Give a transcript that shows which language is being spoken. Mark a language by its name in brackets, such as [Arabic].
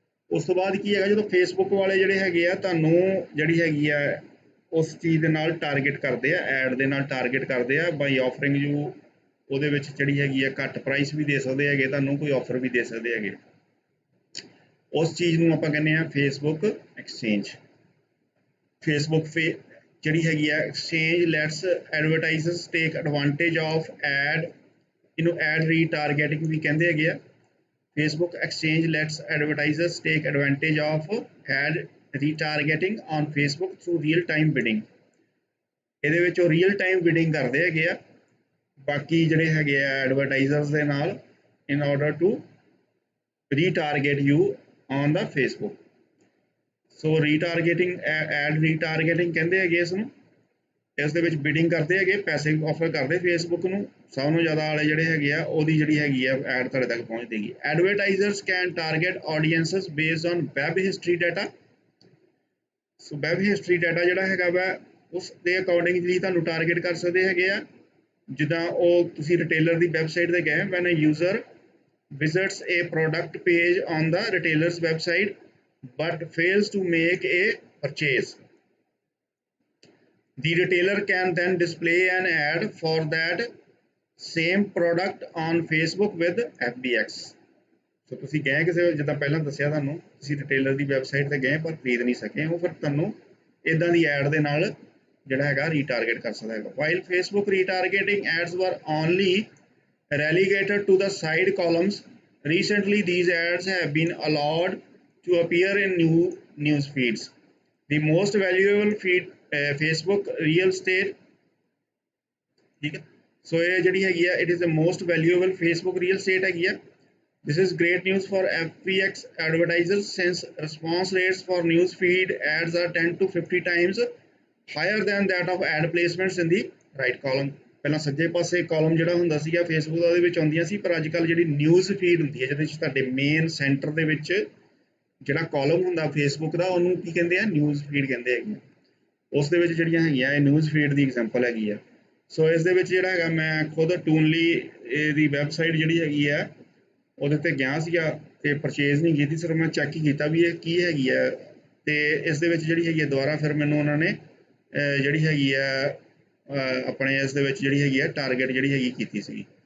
[Punjabi] ਉਸ ਤੋਂ ਬਾਅਦ ਕੀ ਹੈਗਾ ਜਦੋਂ ਫੇਸਬੁੱਕ ਵਾਲੇ ਜਿਹੜੇ ਹੈਗੇ ਆ ਤੁਹਾਨੂੰ ਜਿਹੜੀ ਹੈਗੀ ਆ ਉਸ ਚੀਜ਼ ਦੇ ਨਾਲ ਟਾਰਗੇਟ ਕਰਦੇ ਆ, ਐਡ ਦੇ ਨਾਲ ਟਾਰਗੇਟ ਕਰਦੇ ਆ [English] by offering you, [Punjabi] ਉਹਦੇ ਵਿੱਚ ਜਿਹੜੀ ਹੈਗੀ ਆ ਘੱਟ ਪ੍ਰਾਈਸ ਵੀ ਦੇ ਸਕਦੇ ਹੈਗੇ, ਤੁਹਾਨੂੰ ਕੋਈ ਆਫਰ ਵੀ ਦੇ ਸਕਦੇ ਹੈਗੇ। ਉਸ ਚੀਜ਼ ਨੂੰ ਆਪਾਂ ਕਹਿੰਦੇ ਆ ਫੇਸਬੁੱਕ ਐਕਸਚੇਂਜ। ਫੇਸਬੁੱਕ ਜਿਹੜੀ ਹੈਗੀ ਆ exchange [English] lets advertisers take advantage of [Punjabi] ਇਹਨੂੰ ਐਡ ਰੀਟਾਰਗੇਟਿੰਗ ਵੀ ਕਹਿੰਦੇ ਹੈਗੇ ਆ। [English] Facebook exchange lets advertisers take advantage of ad retargeting on Facebook through real-time bidding. [Punjabi] ਇਹਦੇ ਵਿੱਚ ਉਹ ਰੀਅਲ ਟਾਈਮ ਬਿਡਿੰਗ ਕਰਦੇ ਹੈਗੇ ਆ ਬਾਕੀ ਜਿਹੜੇ ਹੈਗੇ ਆ ਐਡਵਰਟਾਈਜ਼ਰਸ ਦੇ ਨਾਲ [English] in order to retarget you on the Facebook. [Punjabi] So ਰੀਟਾਰਗੇਟਿੰਗ add ਰੀਟਾਰਗੇਟਿੰਗ ਕਹਿੰਦੇ ਹੈਗੇ ਇਸ ਨੂੰ। ਇਸ ਦੇ ਵਿੱਚ ਬਿਡਿੰਗ ਕਰਦੇ ਹੈਗੇ, ਪੈਸੇ ਆਫਰ ਕਰਦੇ ਫੇਸਬੁੱਕ ਨੂੰ, ਸਭ ਨੂੰ ਜ਼ਿਆਦਾ ਵਾਲੇ ਜਿਹੜੇ ਹੈਗੇ ਆ ਉਹਦੀ ਜਿਹੜੀ ਹੈਗੀ ਆ ਐਡ ਤੁਹਾਡੇ ਤੱਕ ਪਹੁੰਚਦੀ ਹੈਗੀ। [English] Advertisers can target audiences based on web history data. [Punjabi] So web history data ਜਿਹੜਾ ਹੈਗਾ ਵਾ ਉਸ ਦੇ ਅਕੋਰਡਿੰਗਲੀ ਤੁਹਾਨੂੰ ਟਾਰਗੇਟ ਕਰ ਸਕਦੇ ਹੈਗੇ ਆ। ਜਿੱਦਾਂ ਉਹ ਤੁਸੀਂ ਰਿਟੇਲਰ ਦੀ ਵੈਬਸਾਈਟ ਤੇ ਗਏ, [English] When a user visits a product page on the retailer's website but fails to make a purchase, the retailer can then display an ad for that same product on Facebook with FBX। [Punjabi] ਸੋ ਤੁਸੀਂ ਗਏ ਕਿਸੇ ਜਿੱਦਾਂ ਪਹਿਲਾਂ ਦੱਸਿਆ ਤੁਹਾਨੂੰ ਤੁਸੀਂ retailer ਦੀ website ਤੇ ਗਏ ਪਰ ਖਰੀਦ ਨਹੀਂ ਸਕੇ ਉਹ ਫਿਰ ਤੁਹਾਨੂੰ ਇਦਾਂ ਦੀ ਐਡ ਦੇ ਨਾਲ ਜਿਹੜਾ ਹੈਗਾ ਰੀਟਾਰਗੇਟ ਕਰ ਸਕਦਾ ਹੈਗਾ। [English] While Facebook retargeting ads were only relegated to the side columns, recently these ads have been allowed to appear in new news feeds। The most valuable feed Facebook real estate, [Punjabi] ठीक है। सो ये ਜਿਹੜੀ ਹੈਗੀ ਆ [English] it is the most valuable Facebook real estate [Punjabi] ਹੈਗੀ ਆ। [English] This is great news for FBX advertisers since response rates for news feed ads are 10 to 50 times higher than that of ad placements in the right column। [Punjabi] ਪਹਿਲਾਂ ਸੱਜੇ ਪਾਸੇ column ਜਿਹੜਾ ਹੁੰਦਾ ਸੀਗਾ Facebook ਦਾ ਉਹਦੇ ਵਿੱਚ ਆਉਂਦੀਆਂ ਸੀ ਪਰ ਅੱਜ ਕੱਲ੍ਹ ਜਿਹੜੀ ਨਿਊਜ਼ ਫੀਡ ਹੁੰਦੀ ਹੈ ਜਿਹਦੇ ਵਿੱਚ ਤੁਹਾਡੇ ਮੇਨ ਸੈਂਟਰ ਦੇ ਵਿੱਚ ਜਿਹੜਾ ਕਾਲਮ ਹੁੰਦਾ ਫੇਸਬੁੱਕ ਦਾ ਉਹਨੂੰ ਕੀ ਕਹਿੰਦੇ ਆ ਨਿਊਜ਼ ਫੀਡ ਕਹਿੰਦੇ ਹੈਗੇ ਉਸ ਦੇ ਵਿੱਚ ਜਿਹੜੀਆਂ ਹੈਗੀਆਂ ਇਹ ਨਿਊਜ਼ ਫੀਡ ਦੀ ਐਗਜ਼ਾਮਪਲ ਹੈਗੀ ਆ। ਸੋ ਇਸ ਦੇ ਵਿੱਚ ਜਿਹੜਾ ਹੈਗਾ ਮੈਂ ਖੁਦ ਟੂਨਲੀ ਦੀ ਵੈਬਸਾਈਟ ਜਿਹੜੀ ਹੈਗੀ ਆ ਉਹਦੇ ਤੇ ਗਿਆ ਸੀਗਾ ਤੇ ਪਰਚੇਜ਼ ਨਹੀਂ ਕੀਤੀ ਸਿਰਫ ਮੈਂ ਚੈੱਕ ਹੀ ਕੀਤਾ ਵੀ ਇਹ ਕੀ ਹੈਗੀ ਆ ਤੇ ਇਸ ਦੇ ਵਿੱਚ ਜਿਹੜੀ ਹੈਗੀ ਆ ਦੁਬਾਰਾ ਫਿਰ ਮੈਨੂੰ ਉਹਨਾਂ ਨੇ ਜਿਹੜੀ ਹੈਗੀ ਆ ਆਪਣੇ ਇਸ ਦੇ ਵਿੱਚ ਜਿਹੜੀ ਹੈਗੀ ਆ ਟਾਰਗੇਟ ਜਿਹੜੀ ਹੈਗੀ ਕੀਤੀ ਸੀ।